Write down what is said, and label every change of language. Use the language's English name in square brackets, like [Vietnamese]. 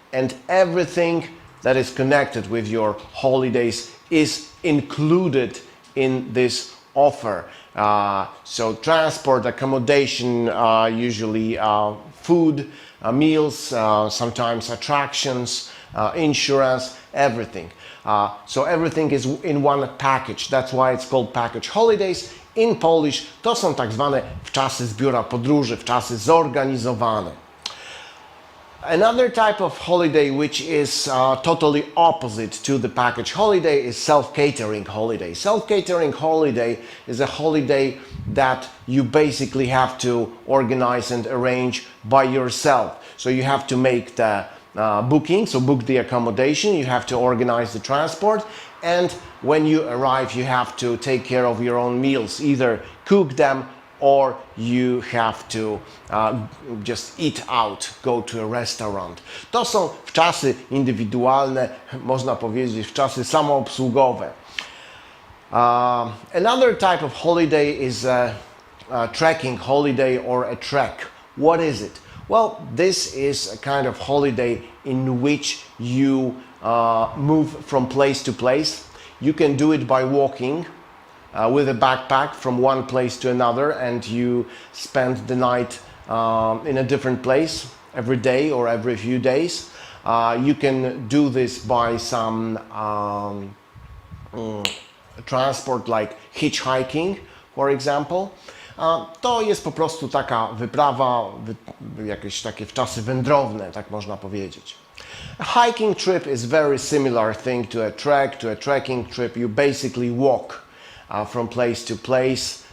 [English] And everything that is connected with your holidays is included in this offer. So transport, accommodation, usually food, meals, sometimes attractions, insurance, everything. So everything is in one package. That's why it's called package holidays. In Polish [Polish] to są tak zwane wczasy z biura podróży, wczasy zorganizowane. [English] Another type of holiday which is totally opposite to the package holiday is self-catering holiday. Self-catering holiday is a holiday that you basically have to organize and arrange by yourself. So you have to make the booking, so book the accommodation, you have to organize the transport, and when you arrive you have to take care of your own meals, either cook them or you have to just eat out, go to a restaurant. [Polish] To są wczasy indywidualne, można powiedzieć wczasy samoobsługowe. [English] Another type of holiday is a trekking holiday or a trek. What is it? Well, this is a kind of holiday in which you move from place to place. You can do it by walking. With a backpack from one place to another, and you spend the night in a different place every day or every few days. You can do this by some transport like hitchhiking, for example. [Polish] To jest po prostu taka wyprawa, jakieś takie wczasy wędrowne, tak można powiedzieć. [English] A hiking trip is very similar thing to a trek. To a trekking trip you basically walk from place to place.